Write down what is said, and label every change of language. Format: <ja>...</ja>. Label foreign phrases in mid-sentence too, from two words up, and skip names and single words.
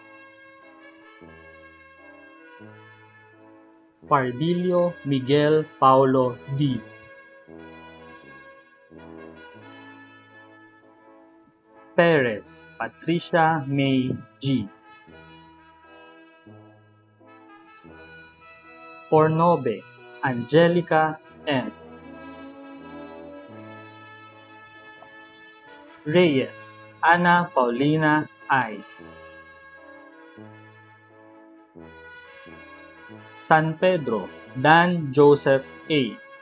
<en>Pardillo Miguel Paulo D. Perez Patricia May G. Pornobe Angelica N. Reyes Ana Paulina I. San Pedro Dan Joseph A.</en>